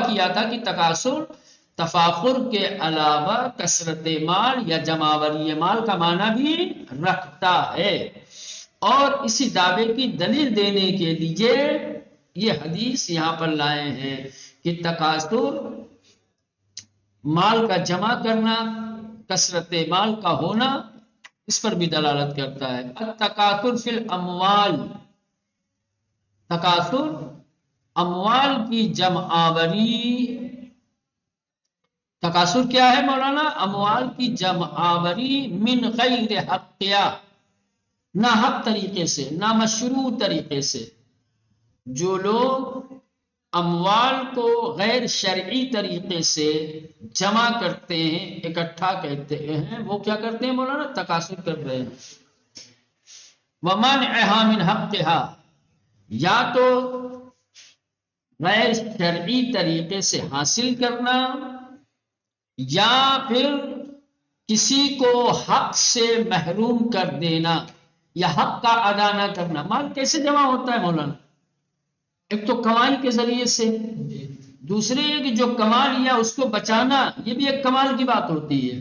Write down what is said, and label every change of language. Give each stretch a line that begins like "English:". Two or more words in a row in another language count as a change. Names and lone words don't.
Urdu: کیا تھا کہ تکاثر تفاخر کے علاوہ کثرت مال یا جمعوری مال کا معنی بھی رکھتا ہے، اور اسی دعوے کی دلیل دینے کے لیے یہ حدیث یہاں پر لائے ہیں کہ تکاثر مال کا جمع کرنا، کثرت مال کا ہونا، اس پر بھی دلالت کرتا ہے۔
Arabic: التکاثر فی الاموال،
Urdu: تکاثر اموال کی جمع آوری، تکاثر کیا ہے مولانا؟ اموال کی جمع آوری
Arabic: من غیر حقیہ،
Urdu: نہ حق طریقے سے، نہ مشروع طریقے سے۔ جو لوگ اموال کو غیر شرعی طریقے سے جمع کرتے ہیں، اکٹھا کہتے ہیں، وہ کیا کرتے ہیں مولانا؟ تکاثر کر رہے ہیں۔
Arabic: ومنعها من حقها،
Urdu: یا تو غیر شرعی طریقے سے حاصل کرنا، یا پھر کسی کو حق سے محروم کر دینا یا حق کا ادا نہ کرنا۔ مال کیسے جمع ہوتا ہے مولانا؟ ایک تو کمائی کے ذریعے سے، دوسرے یہ کہ جو کما لیا اس کو بچانا، یہ بھی ایک کمال کی بات ہوتی ہے۔